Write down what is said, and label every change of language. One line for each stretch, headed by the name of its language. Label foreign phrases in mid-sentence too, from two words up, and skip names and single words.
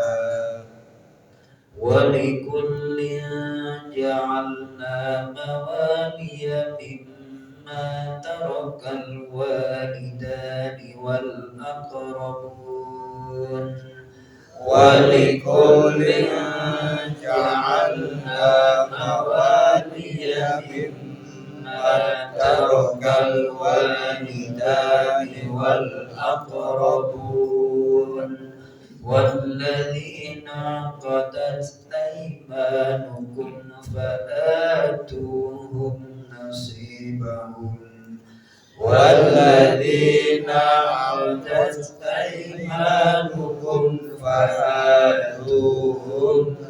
Arabic: ولكل جعلنا موالي مما ترك الوالدان والأقربون. ولكل جعلنا موالي مما ترك الوالدان والأقربون. والذين عقدت أيمانكم فآتوهن نصيبهم والذين عقدت أيمانكم فآتوهم